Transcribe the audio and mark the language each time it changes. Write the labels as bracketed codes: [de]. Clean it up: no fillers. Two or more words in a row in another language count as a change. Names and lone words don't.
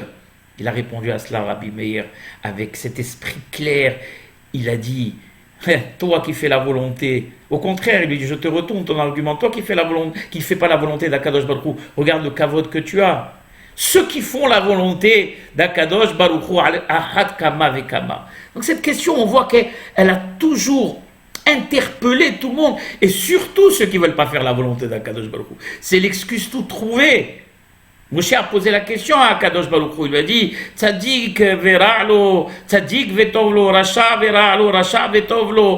[fr] Il a répondu à cela, Rabbi Meir, avec cet esprit clair, il a dit, toi qui fais la volonté, au contraire, il lui dit, je te retourne ton argument, toi qui ne fais pas la volonté d'Akadosh Baruch Hu, regarde le kavod que tu as. Ceux qui font la volonté d'Akadosh Baruch Hu, [he] אחת כמה וכמה. [fr] Donc cette question, on voit qu'elle a toujours interpellé tout le monde, et surtout ceux qui ne veulent pas faire la volonté d'Akadosh Baruch Hu. C'est l'excuse toute trouvée. Moshe a posé la question à Akadosh Baruch Hu, il lui a dit, [he] צדיק ורע לו, צדיק וטוב לו, רשע ורע לו, רשע וטוב לו.